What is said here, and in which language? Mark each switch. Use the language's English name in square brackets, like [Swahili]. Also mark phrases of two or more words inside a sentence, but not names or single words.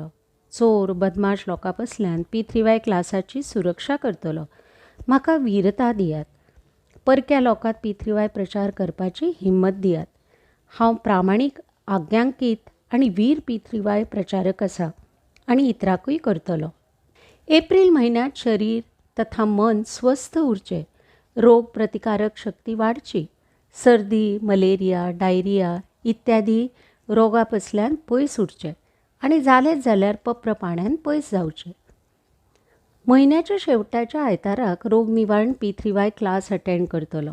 [Konkani] चोर बदमाश लोकां पसल्यान P3Y क्लासाची सुरक्षा करतलो. म्हाका वीरता दियात. परक्या लोकांत P3Y प्रचार करपाची हिम्मत दियात. हांव प्रामाणीक, आज्ञांकीत आनी वीर P3Y प्रचारक आसा आनी इतराकूय करतलो. एप्रील म्हयन्यांत शरीर तथा मन स्वस्थ उरचें. रोग प्रतिकारक शक्ती वाडची. सर्दी, मलेरिया, डायरिया इत्यादी रोगा पसल्यान पयस उरचें आनी जालेंच जाल्यार पप्र पाण्यान पयस जावचें. म्हयन्याच्या शेवटाच्या आयताराक रोग निवारण P3Y क्लास अटेंड करतलो.